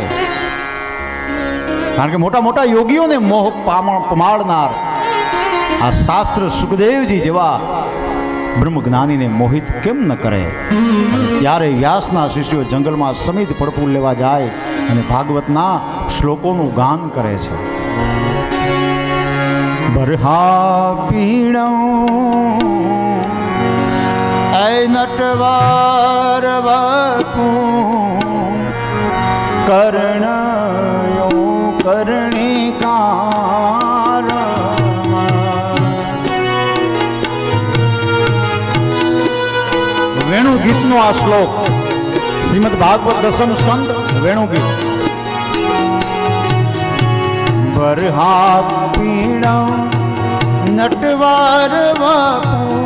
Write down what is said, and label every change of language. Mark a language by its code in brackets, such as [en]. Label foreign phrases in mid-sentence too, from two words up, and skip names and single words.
[gu] કારણ કે મોટા મોટા યોગીઓને મોહ પમાડનાર આ શાસ્ત્ર સુખદેવજી જેવા બ્રહ્મજ્ઞાનીને મોહિત કેમ ન કરે. ત્યારે વ્યાસના શિષ્યો જંગલમાં સમિત ફળફૂલ લેવા જાય અને ભાગવતના શ્લોકોનું ગાન કરે છે. [sa] बरहा पीणो ऐ नटवर वपु कर्णयो कर्णिकार. [gu] વેણુ ગીતનો આ શ્લોક શ્રીમદ ભાગવત દસમ સ્કંદ વેણુ ગીત. [sa] बरहा पीण नटवार वपु